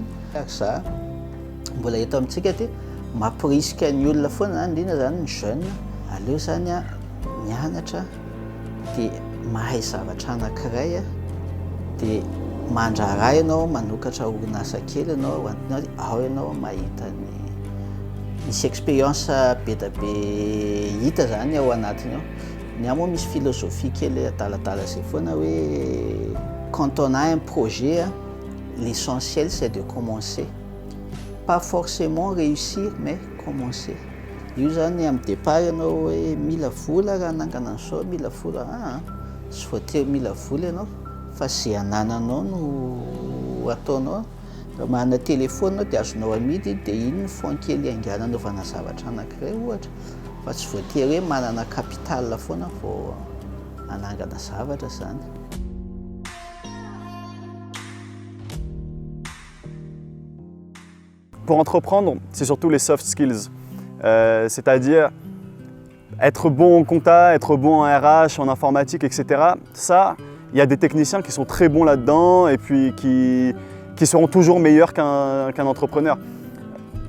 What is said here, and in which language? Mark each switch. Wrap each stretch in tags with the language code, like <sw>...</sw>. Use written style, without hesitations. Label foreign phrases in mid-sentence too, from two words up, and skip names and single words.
<mg>Ary za mbola eto amintsika dia mampirisika ny olona foana zany, indrindra zany ny jeune, aleo zany mianatra dia mahay zavatra anankiray dia mandrara ianao, manokatra orinasa kely ianao, ao ianao mahita misy expérience be da be hita zany ao anatiny ao. Ny moa misy philosophie kely adaladala zay foana hoe</mg> <fr>quand on a un projet, l'essentiel c'est de commencer. Pas forcément réussir mais commencer.</fr> <mg>Io zany amin'ny départ ianao hoe mila vola raha nangana an'izao, mila vola tsy voatery mila vola ianao fa zay anananao no ataonao. Raha manana téléphone dia azonao amidy dia iny ny fond kely angana anaovana zavatra anankiray ohatra, fa tsy voatery hoe manana capital foana vao anangana zavatra zany.</mg> <fr>Pour entreprendre, c'est surtout les soft skills, c'est-à-dire être bon en compta, être bon en RH, en informatique, etc. Ça, il y a des techniciens qui sont très bons là-dedans et puis qui seront toujours meilleurs qu'un entrepreneur.</fr>